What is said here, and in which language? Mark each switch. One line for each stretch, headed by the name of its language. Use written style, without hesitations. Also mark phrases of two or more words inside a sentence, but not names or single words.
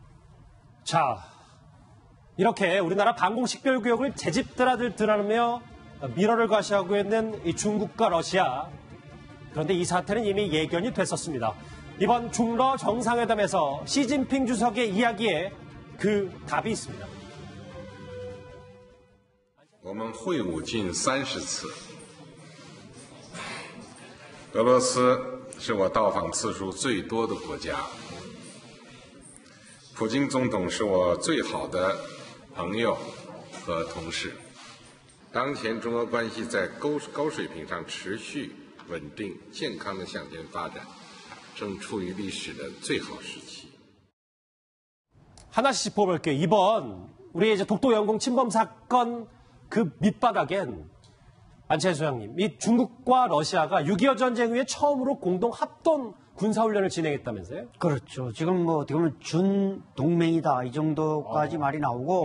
Korean: 자, 이렇게 우리나라 방공식별구역을 재집드라들드라며 미러를 과시하고 있는 이 중국과 러시아. 그런데 이 사태는 이미 예견이 됐었습니다. 이번 중러 정상회담에서 시진핑 주석의 이야기에 그 답이 있습니다.
Chinese: 我们会晤近30次，俄罗斯是我到访次数最多的国家。普京总统是我最好的朋友和同事。当前中俄关系在高水平上持续稳定、健康的向前发展，正处于历史的最好时期。
Korean: 하나씩 짚어볼게요. 이번 우리 이제 독도 영공 침범 사건 그 밑바닥엔 안채 소장님, 이 중국과 러시아가 6.25 전쟁 후에 처음으로 공동 합동 군사훈련을 진행했다면서요? 그렇죠. 지금 어떻게 보면 준동맹이다 이 정도까지 말이 나오고